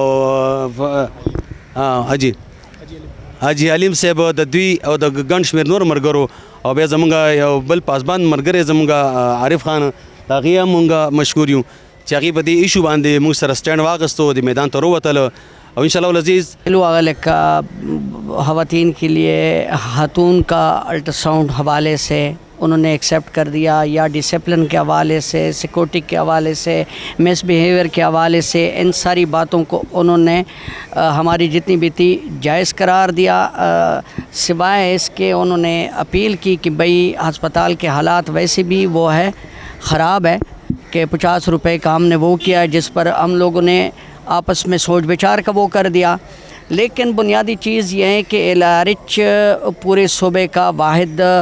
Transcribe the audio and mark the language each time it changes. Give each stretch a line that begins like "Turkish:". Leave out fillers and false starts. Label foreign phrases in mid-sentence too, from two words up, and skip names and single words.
Pashto: او حاجی علیم صاحب د دوی او د ګڼ شمېر نور مرګرو او بیا زمونږ یو بل پاسبان مرګری زمونږ عارف خان هغې هم مونږ مشکور یو چې هغې په دې ایشو باندې موږ سره سټینډ واخیستو د میدان ته ووتل او
Arabic: انشاءاللہ العزیز
Urdu: خواتین کے لیے خاتون کا الٹراساؤنڈ حوالے سے انہوں نے ایکسیپٹ کر دیا یا ڈسپلن کے حوالے سے سیکورٹی کے حوالے سے مس بیہیویئر کے حوالے سے ان ساری باتوں کو انہوں نے ہماری جتنی بھی تھی جائز قرار دیا سوائے اس کے انہوں نے اپیل کی کہ بھئی ہسپتال کے حالات ویسے بھی وہ ہے خراب ہے کہ 50 روپے کا ہم نے وہ کیا جس پر ہم لوگوں نے آپس میں سوچ بچار کا وہ کر دیا لیکن بنیادی چیز یہ ہے کہ LRH پورے صوبے کا واحد